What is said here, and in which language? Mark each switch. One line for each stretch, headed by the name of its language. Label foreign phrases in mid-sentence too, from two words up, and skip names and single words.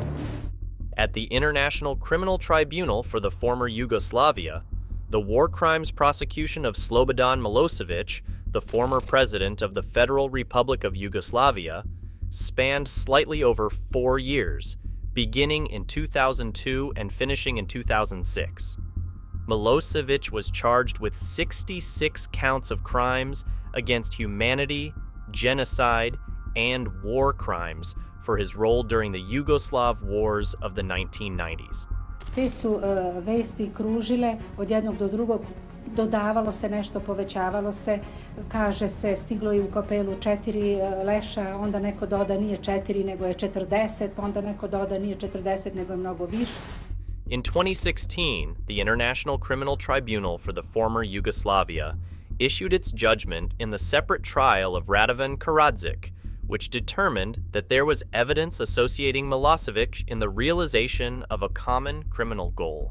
English: At the International Criminal Tribunal for the former Yugoslavia, the war crimes prosecution of Slobodan Milosevic, the former president of the Federal Republic of Yugoslavia, spanned slightly over 4 years, beginning in 2002 and finishing in 2006. Milosevic was charged with 66 counts of crimes against humanity, genocide, and war crimes for his role during the Yugoslav wars of the 1990s.
Serbian: Te su vesti kružile od jednog do drugog, dodavalo se nešto, povećavalo se, kaže se stiglo je u kapelu 4 leša, onda neko doda nije 4 nego je 40, onda neko doda nije 40 nego je mnogo više.
English: In 2016, the International Criminal Tribunal for the former Yugoslavia issued its judgment in the separate trial of Radovan Karadzic, which determined that there was evidence associating Milosevic in the realization of a common criminal goal.